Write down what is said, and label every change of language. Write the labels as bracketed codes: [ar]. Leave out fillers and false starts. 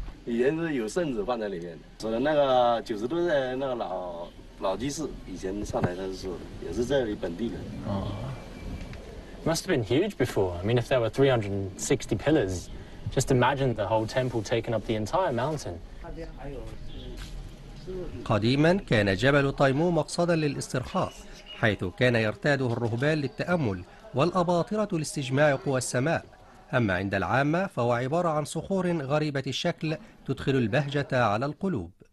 [zh] 以前是有圣子放在里面，说的那个90多的那个老居士，以前上来的时候也是这里本地人。 [en] 哦 Must have been huge before. I mean, if there were 360 pillars, just imagine the whole temple taking up the entire mountain. [ar] قديما كان جبل تايمو مقصدا للاسترخاء، حيث كان يرتاده الرهبان للتأمل والأباطرة لاستجماع قوى السماء. أما عند العامة فهو عبارة عن صخور غريبة الشكل تدخل البهجة على القلوب.